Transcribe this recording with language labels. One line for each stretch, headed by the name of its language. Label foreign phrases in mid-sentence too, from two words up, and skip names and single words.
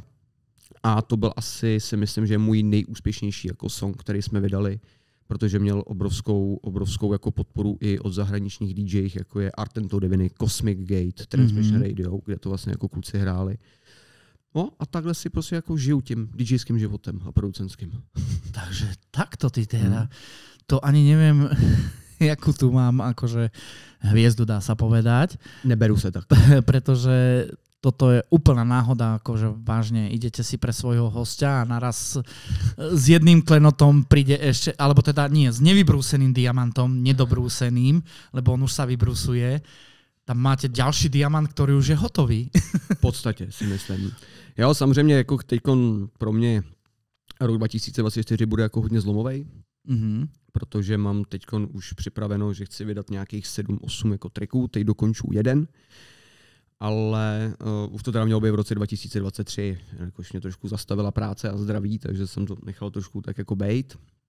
Czech: A to byl asi, si myslím, že můj nejúspěšnější jako song, který jsme vydali, protože měl obrovskou jako podporu i od zahraničních DJích, jako je Artento Diviny, Cosmic Gate, Transmission Radio, kde to vlastně jako kluci hráli. No a takhle si prostě jako žiju tím DJským životem a producentským.
Slovak: Takže takto ty teda, to ani neviem, jakú tu mám akože hviezdu, dá sa povedať.
Czech: Neberu sa tak.
Slovak: Pretože Toto je úplná náhoda, akože vážne idete si pre svojho hostia a naraz s jedným klenotom príde ešte, alebo teda nie, s nevybrúseným diamantom, nedobrúseným, lebo on už sa vybrúsuje. Tam máte ďalší diamant, ktorý už je hotový.
Czech: V podstatě si myslím. Jo, samozřejmě jako teďkon pro mě rok 2024 bude jako hodně zlomovej, protože mám teďkon už připraveno, že chci vydat nějakých 7-8 jako tracků, teď dokonču jeden. Ale už to teda mělo být v roce 2023, jakož mě trošku zastavila práce a zdraví, takže jsem to nechal trošku tak jako bejt.